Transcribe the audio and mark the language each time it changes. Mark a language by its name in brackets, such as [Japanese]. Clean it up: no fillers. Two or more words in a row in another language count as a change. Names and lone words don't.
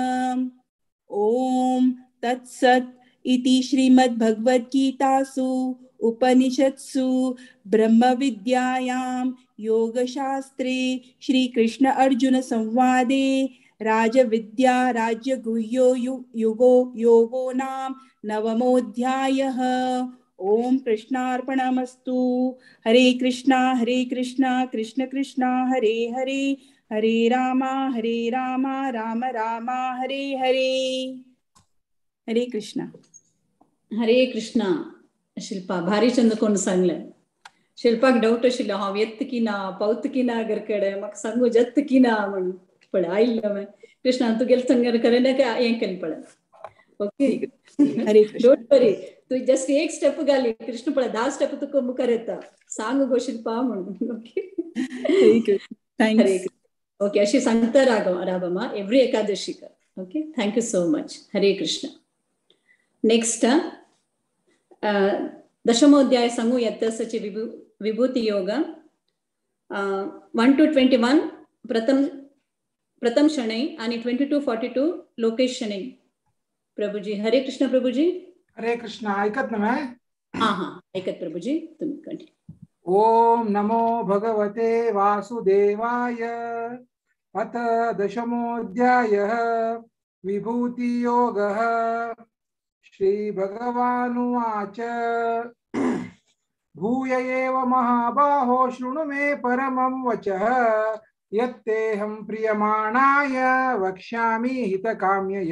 [Sanskrit] ओम तत्सत् इति श्रीमद्भगवद्गीतासु उपनिषत्सु ब्रह्मविद्यायां योगशास्त्रे श्रीकृष्ण अर्जुन संवादे राजविद्या राज्यगुह्यो योगो नाम नवमोऽध्यायः। ओम कृष्णार्पणमस्तु। हरे कृष्णा कृष्ण कृष्णा हरे हरे हरे राम राम राम हरे हरे। हरे कृष्णा। [Konkani] हरे कृष्णा. शिल्पा भारी चंदकोन सांगलं. शिल्पाक डाऊट आशिल्लो हांव येत की ना पावत की ना घर कडेन म्हाका सांगू जत्त की ना म्हणून पण आयिल्लो हांवें. कृष्णा तूं गेल थंगर करेन का हें केलें पळय. ओके हरे कृष्ण. [English] don't worry [Konkani] तू जस्ट एक स्टेप घाली कृष्ण पळय 10 स्टेप तुका मुखार येता सांग गो शिल्पा म्हणून. ओके हरे कृष्ण. थँक्स. ओके अशी सांगता राबमा एव्हरी एकादशी कर. [English] okay thank you so much. [Konkani] हरे कृष्ण. नेक्स्ट दशमोध्याय सांगू यत्तसचे विभूति योग 1 to 21 प्रथम शनै आणि 20 to 42 लोकेश शनै. प्रभुजी हरे कृष्ण. प्रभुजी हरे कृष्ण. ऐकत ना मैं? हाँ ऐकत प्रभुजी तुम्ही कंटिन्यू. [Sanskrit] ओम नमो भगवते वासुदेवाय. अथ दशमोऽध्यायः विभूति योगः. श्री भगवानुवाच भूय एव महाबाहो शृणु मे परमं वचः यत्तेऽहं प्रियमाणाय वक्ष्यामि हितकाम्यय.